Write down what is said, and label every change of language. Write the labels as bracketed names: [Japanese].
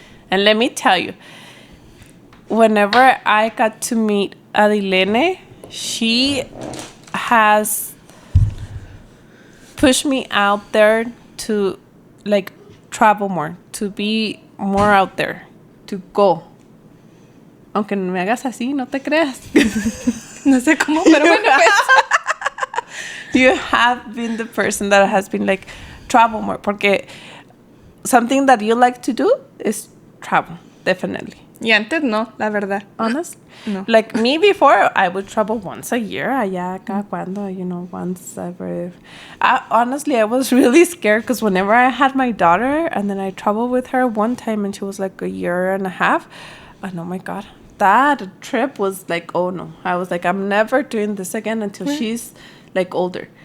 [English] And let me tell you, whenever I got to meet Adilene, she has pushed me out there to travel more, to be more out there, to go. [Spanish] Aunque me hagas así, no te creas. No sé cómo, pero bueno, pues. [English] You have been the person that has been travel more. Porque something that you like to do is travel, definitely. [Spanish] Y antes no, la verdad. [English] Honest? No. Like me before, I would travel once a year. [Spanish] Allá, cada cuando, [English] once every... honestly, I was really scared because whenever I had my daughter and then I traveled with her one time and she was a year and a half, and oh my God, that trip was oh no. I was I'm never doing this again until she's older.